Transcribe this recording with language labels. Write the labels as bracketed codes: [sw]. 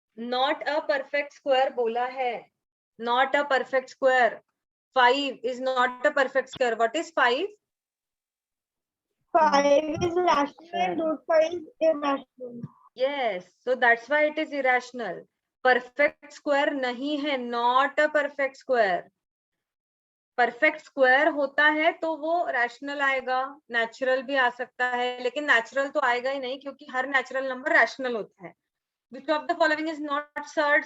[en] Not a perfect square [hi] बोला है. [en] Not a perfect square. 5 is not a perfect square. What is 5? 5 is rational and root 5 is irrational. Yes. So that's why it is irrational. [hi] Perfect square नहीं है. [en] Not a perfect square. [hi] Perfect square होता है तो वो rational आएगा, natural भी आ सकता है, लेकिन नेचुरल तो आएगा ही नहीं क्योंकि हर नेचुरल नंबर रैशनल होता है। [en] Which of the following is not surd?